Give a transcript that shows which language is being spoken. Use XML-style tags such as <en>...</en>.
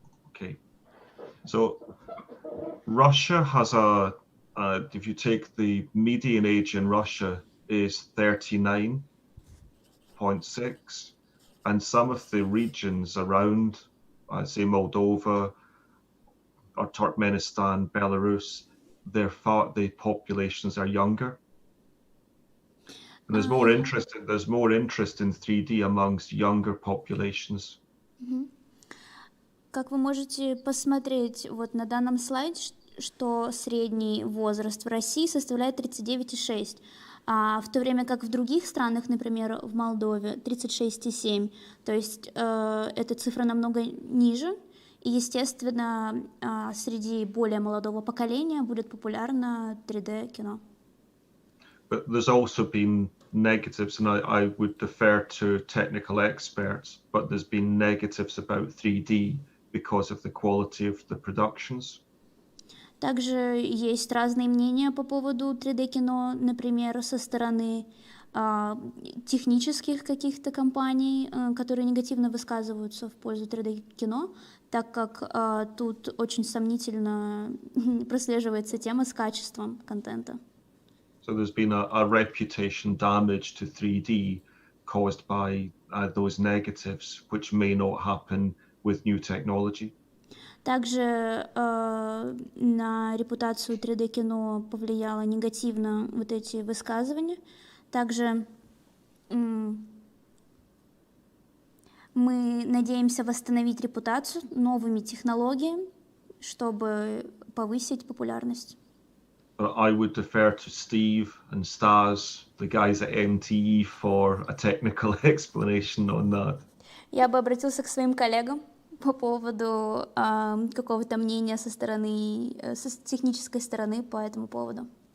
<en>Okay, so Russia has if you take the median age in Russia is 39.6, and some of the regions around, say Moldova or Turkmenistan, Belarus, the populations are younger. And there's more interest in 3D amongst younger populations.</en> <ru>Как вы можете посмотреть вот на данном слайде, что средний возраст в России составляет 39,6, а в то время как в других странах, например, в Молдове 36,7, то есть эта цифра намного ниже, и, естественно, среди более молодого поколения будет популярно 3D-кино.</ru> <en>But there's also been negatives, and I would defer to technical experts, but there's been negatives about 3D because of the quality of the productions.</en> <ru>Также есть разные мнения по поводу 3D-кино, например, со стороны технических каких-то компаний, которые негативно высказываются в пользу 3D-кино, так как тут очень сомнительно прослеживается тема с качеством контента.</ru> <en>So there's been a reputation damage to 3D caused by those negatives, which may not happen with new technology.</en> <ru>Также на репутацию 3D-кино повлияло негативно вот эти высказывания. Также мы надеемся восстановить репутацию новыми технологиями, чтобы повысить популярность.</ru> <en>I would defer to Steve and Stas, the guys at MTE, for a technical explanation on that.</en> <ru>Я бы обратился к своим коллегам по поводу какого-то мнения со стороны, с технической стороны по этому поводу.</ru>